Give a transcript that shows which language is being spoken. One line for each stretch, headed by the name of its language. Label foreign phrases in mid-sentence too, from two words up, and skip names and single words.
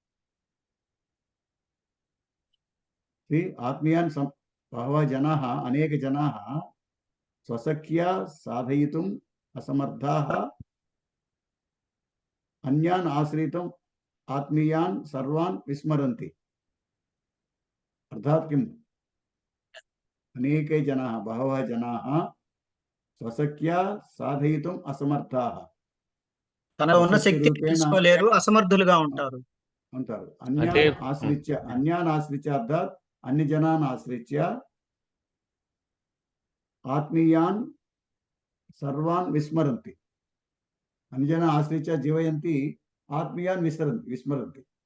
Sanskrit: आत्मीयान् बहवः जनाः, अनेके जनाः स्वशक्त्या साधयितुम् असमर्थाः अन्यान् आश्रितुम् आत्मीयान् सर्वान् विस्मरन्ति। अर्थात् किम्? अनेके जनाः, बहवः जनाः स्वशक्त्या साधयितुम् असमर्थाः,
Telugu: తన ఉన్న శక్తి తీసుకోలేరు, అసమర్థులుగా ఉంటారు.
Sanskrit: अन्यान् आश्रित्य अर्थात् अन्य जनान् आश्रित्य आत्मीयान् सर्वान् विस्मरन्ति। अन्यजनान् आश्रित्य जीवयन्ति, आत्मीयान् विस्मरन्ति।